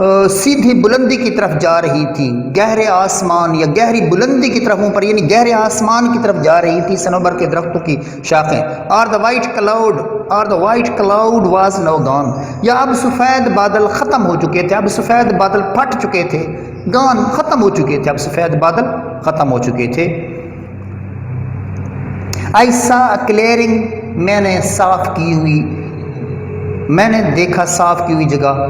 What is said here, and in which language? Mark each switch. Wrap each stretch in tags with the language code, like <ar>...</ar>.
<ur>سیدھی بلندی کی طرف جا رہی تھی، گہرے آسمان یا گہری بلندی کی طرف اوپر، یعنی گہرے آسمان کی طرف جا رہی تھی صنوبر کے درختوں کی شاخیں. اور</ur> <en>the white cloud was now gone.</en> <ur>یا اب سفید بادل ختم ہو چکے تھے، اب سفید بادل پھٹ چکے تھے، گان ختم ہو چکے تھے، اب سفید بادل ختم ہو چکے تھے.</ur> <en>I saw a clearing.</en> <ur>میں نے صاف کی ہوئی، میں نے دیکھا صاف کی ہوئی جگہ.</ur>